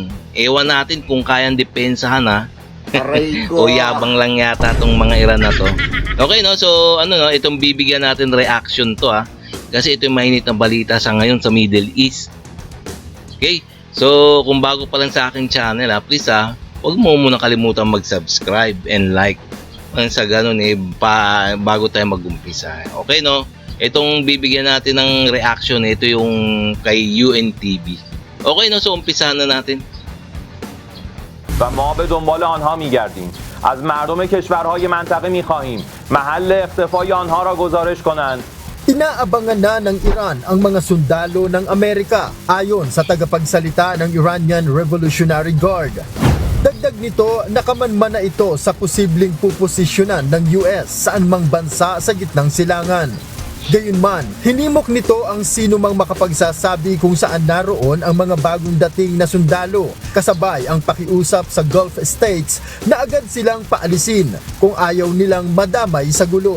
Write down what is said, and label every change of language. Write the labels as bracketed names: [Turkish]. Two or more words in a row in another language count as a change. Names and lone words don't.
[Filipino] Ewan natin kung kayang depensahan o yabang lang yata tong mga Iran na to. Okay, no? So itong bibigyan natin reaction to kasi ito yung mainit na balita sa ngayon sa Middle East. Okay? So kung bago pa lang sa aking channel please huwag mo muna kalimutan mag-subscribe [English] and like. [Filipino] Sa ganun bago tayo mag-umpisa. Okay, no? Itong bibigyan natin ng reaction, ito yung kay UNTV. Okay, no? So umpisahan na natin. [Persian] و ما به دنبال آنها می‌گردیم. از مردم کشورهای منطقه می‌خواهیم محل اختفای آنها را گزارش کنند. [Filipino] Inaabangan na ng Iran ang mga sundalo ng Amerika ayon sa tagapagsalita ng Iranian Revolutionary Guard. Dagdag nito, nakamanman na ito sa posibleng puposisyonan ng US saan mang bansa sa gitnang silangan. Gayunman, hinimok nito ang sino mang makapagsasabi kung saan naroon ang mga bagong dating na sundalo, kasabay ang pakiusap sa Gulf States na agad silang paalisin kung ayaw nilang madamay sa gulo.